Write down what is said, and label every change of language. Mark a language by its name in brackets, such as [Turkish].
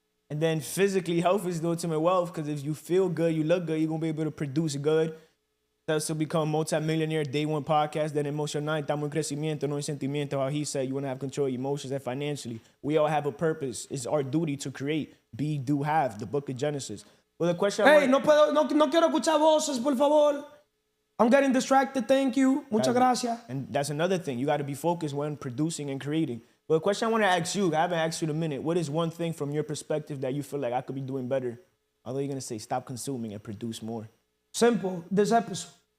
[English] And then physically, health is the ultimate wealth because if you feel good, you look good, you're going to be able to produce good. us to become multi-millionaire day one podcast, then [Spanish] emocional, estamos en crecimiento, no en sentimiento. [English] How he said, you want to have control of your emotions and financially. We all have a purpose. It's our duty to create, be, do, have, the book of Genesis. Well, the question [Spanish] Hey, no quiero escuchar voces, por favor. [English] I'm getting distracted, thank you. [Spanish] Muchas gracias. [English] And that's another thing. You got to be focused when producing and creating. Well, the question I want to ask you, I haven't asked you in a minute. What is one thing from your perspective that you feel like I could be doing better? Although you're going to say stop consuming and produce more. Simple, this episode.